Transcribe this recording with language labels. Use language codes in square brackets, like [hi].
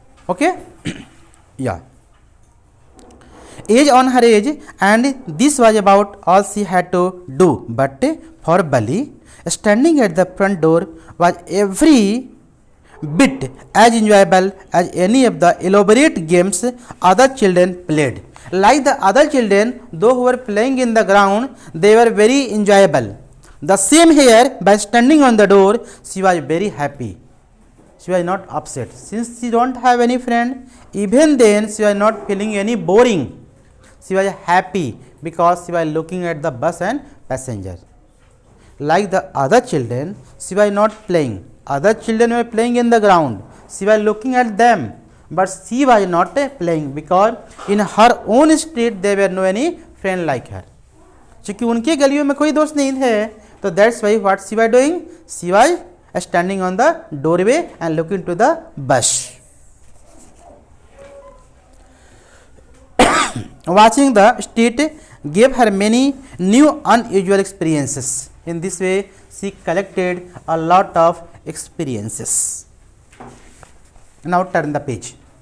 [en] Okay, yeah edge on her edge and this was about all she had to do, but for Bali standing at the front door was every bit as enjoyable as any of the elaborate games other children played. Like the other children, those who were playing in the ground, they were very enjoyable. The same here, by standing on the door, she was very happy. She was not upset. Since she don't have any friend, even then she was not feeling any boring. She was happy because she was looking at the bus and passenger. Like the other children, she was not playing. Other children were playing in the ground. She was looking at them, but she was not playing because in her own street there were no any friend like her. [hi] चूँकि उनके गलियों में कोई दोस्त नहीं थे, तो [en] that's why what she was doing? She was standing on the doorway and looking to the bus. Watching the street gave her many new unusual experiences. In this way, she collected a lot of experiences. Now turn the page.